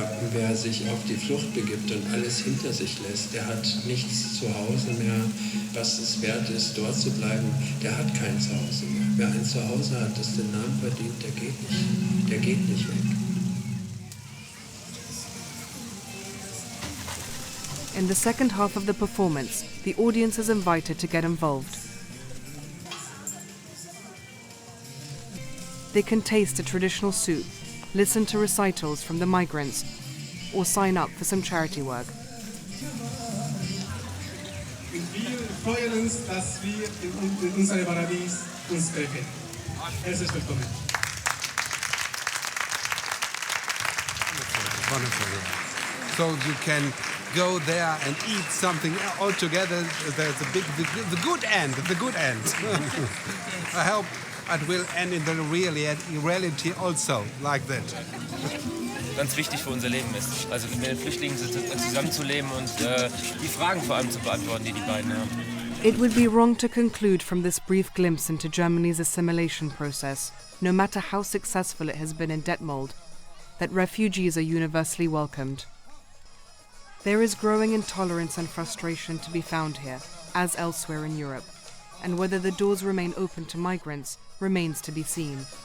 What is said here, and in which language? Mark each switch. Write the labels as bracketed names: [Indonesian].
[German] Wer sich auf die Flucht begibt und alles hinter sich lässt, der hat nichts zu Hause mehr, was es wert ist, dort zu bleiben, der hat kein Zuhause mehr. Wer ein Zuhause hat, das den Namen verdient, der geht nicht weg. [English] In the second half of the performance, the audience is invited to get involved. They can taste a traditional soup, listen to recitals from the migrants, or sign up for some charity work. [German] Wir freuen uns, dass wir in unserem Paradies uns treffen. Herzlich willkommen. [English] Wonderful. So you can go there and eat something all together. There's the good end. I hope it will end in the reality also like that. [German] Ganz wichtig für unser Leben ist, also mit den Flüchtlingen zusammenzuleben und die Fragen vor allem zu beantworten, die beiden haben. [English] It would be wrong to conclude from this brief glimpse into Germany's assimilation process, no matter how successful it has been in Detmold, that refugees are universally welcomed. There is growing intolerance and frustration to be found here, as elsewhere in Europe, and whether the doors remain open to migrants remains to be seen.